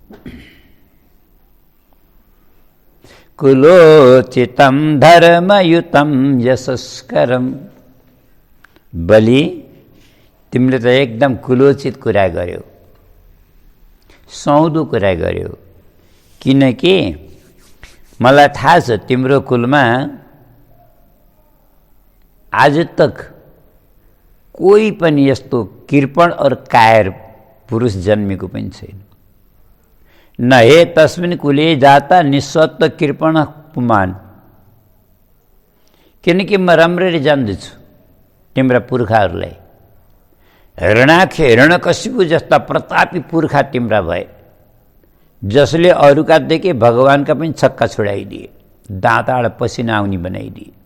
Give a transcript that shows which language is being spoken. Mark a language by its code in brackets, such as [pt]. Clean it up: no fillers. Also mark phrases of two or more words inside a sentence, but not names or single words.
[sa] कुलोचितं धर्मयुतं यशस्करम, [ne] बलि तिमीले त एकदम कुलोचित कुरा गर्यौ, सौदो कुरा गर्यौ। किनकि मलाई थाहा छ तिम्रो कुलमा [hi] आज तक [ne] कोही पनि यस्तो कृपण और कायर पुरुष जन्मेको पनि छैन। [sa] न हे तस्मिन् कुले जाता निस्वत्व कृपण पुमान, [ne] किनकि म राम्ररी जान्दछु तिम्रा पुर्खाहरूलाई। हिरणाक्ष हिरण्यकशिपु जस्ता प्रतापी पुर्खा तिम्रा भए, जसले अरूका देखे भगवानका पनि छक्का छोडाइदिए, दाँताड पसिना आउनी बनाइदिए।